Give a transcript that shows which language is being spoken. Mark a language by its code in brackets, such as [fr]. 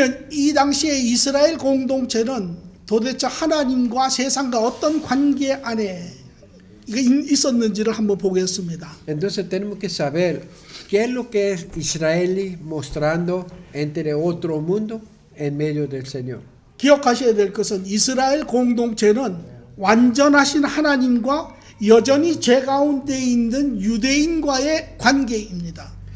[ko] 이 당시에 이스라엘 공동체는 도대체 하나님과 세상과 어떤 관계 안에 있었는지를 한번 보겠습니다. [es] Entonces tenemos que saber qué es lo que es Israel mostrando entre otro mundo en medio del Señor. [ko] 기억하셔야 될 것은 이스라엘 공동체는 완전하신 하나님과 여전히 죄 가운데 있는 유대인과의 관계입니다.